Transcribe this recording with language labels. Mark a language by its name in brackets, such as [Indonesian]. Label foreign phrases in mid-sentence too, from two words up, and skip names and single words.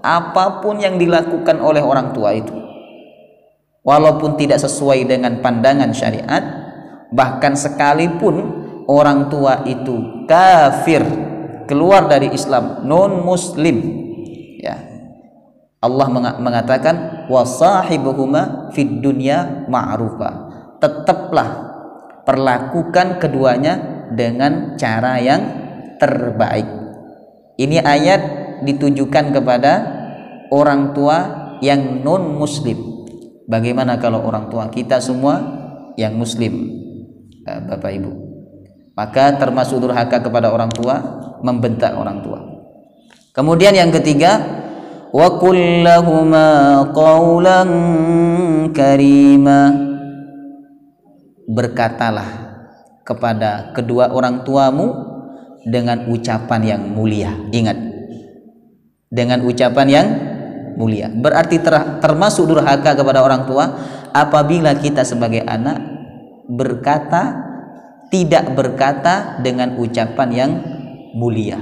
[Indonesian] Apapun yang dilakukan oleh orang tua itu, walaupun tidak sesuai dengan pandangan syariat, bahkan sekalipun orang tua itu kafir, keluar dari Islam, non muslim ya, Allah mengatakan [Arabic] wasahibuhuma fid dunya ma'rufa, [Indonesian] tetaplah perlakukan keduanya dengan cara yang terbaik. Ini ayat ditujukan kepada orang tua yang non muslim. Bagaimana kalau orang tua kita semua yang muslim, Bapak Ibu? Maka termasuk durhaka kepada orang tua, membentak orang tua. Kemudian yang ketiga, [Arabic] wa qul lahuma qawlan karima, [Indonesian] berkatalah kepada kedua orang tuamu dengan ucapan yang mulia. Ingat, dengan ucapan yang mulia. Berarti termasuk durhaka kepada orang tua apabila kita sebagai anak tidak berkata dengan ucapan yang mulia.